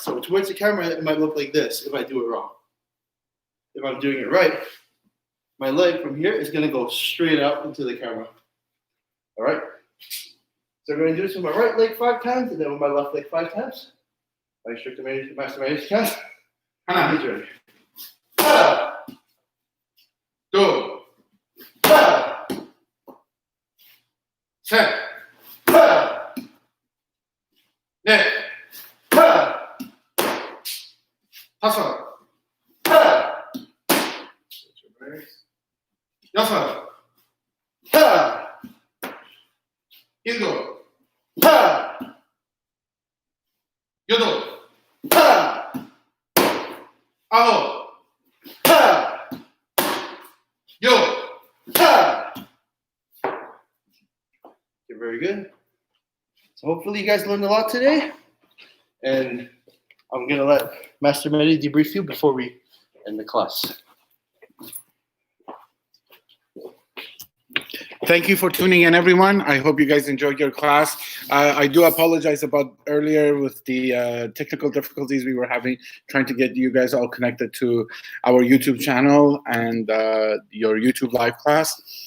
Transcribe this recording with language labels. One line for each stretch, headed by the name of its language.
English: So towards the camera, it might look like this if I do it wrong. If I'm doing it right, my leg from here is going to go straight out into the camera. All right? So I'm going to do this with my right leg 5 times and then with my left leg 5 times. My instructor master managed counts.
Korean: 하나, Journey. 둘, 셋, 넷, 다섯, 여섯, 일곱, 여덟, 아홉, 열.
English: Okay, very good. So hopefully you guys learned a lot today. And I'm going to let Master Mehdi debrief you before we end the class. Thank you for tuning in, everyone. I hope you guys enjoyed your class. I do apologize about earlier with the technical difficulties we were having, trying to get you guys all connected to our YouTube channel and your YouTube live class.